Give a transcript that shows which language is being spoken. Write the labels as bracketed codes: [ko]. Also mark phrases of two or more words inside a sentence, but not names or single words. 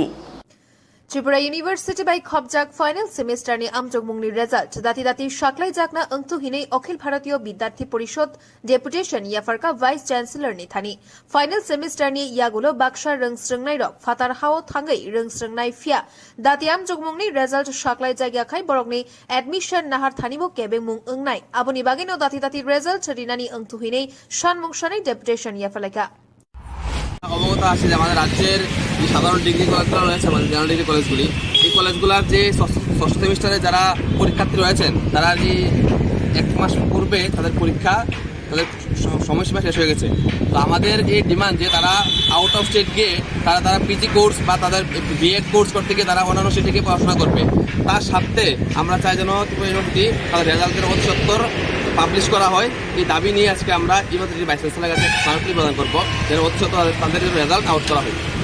[trp] त्रिपुरा यूनिवर्सिटी बाय खबजाक [en] final semester [trp] नि आमजमुंगनि रिजल्ट दाति साकलाय जाकना अंतुहिनै अखिल भारतीय विद्यार्थी परिषद डेपुटेशन याफारका [en] vice chancellor [trp] नि थानि [en] final semester [trp] नि यागुलो बाक्सा रोंस्रोंनाय रक फातार हाव थांगै रोंस्रोंनाय फिया दाति आमजमुंगनि रिजल्ट साकलाय जायगाखाय बरकनि एडमिशन नाहार थानिबो केबे मुं ओंनाय आबोनि बागैनो दाति रिजल्ट रिनानि अंतुहिनै सानमुंसानै डेपुटेशन याफालायका [bn] অবগত আছে যে আমাদের রাজ্যের যে সাধারণ ডিগ্রি কলেজগুলো রয়েছে আমাদের [en] general degree [bn] কলেজগুলি এই কলেজগুলোর যে ষষ্ঠ সেমিস্টারে যারা পরীক্ষার্থী রয়েছেন তারা যে 1 মাস পূর্বে তাদের পরীক্ষা তাদের সময়সীমা শেষ হয়ে গেছে তো আমাদের এই ডিমান্ড যে তারা [en] out of state [bn] গিয়ে তারা [en] PG course [bn] বা তাদের [en] B.Ed course [bn] করতে গিয়ে তারা অন্যান্য স্টেটে গিয়ে পড়াশোনা করবে তার সাথে আমরা চাই যেন ত্রিপুরা ইউনিভার্সিটি তাদের রেজাল্টের অতি সত্বর পাবলিশ করা হয় এই দাবি নিয়ে আজকে আমরা ইউনিভার্সিটির ভাইস চ্যান্সেলরের কাছে স্মারকলিপি প্রদান করবো যেন অতি সত্বর তাদের রেজাল্ট আউট করা হয়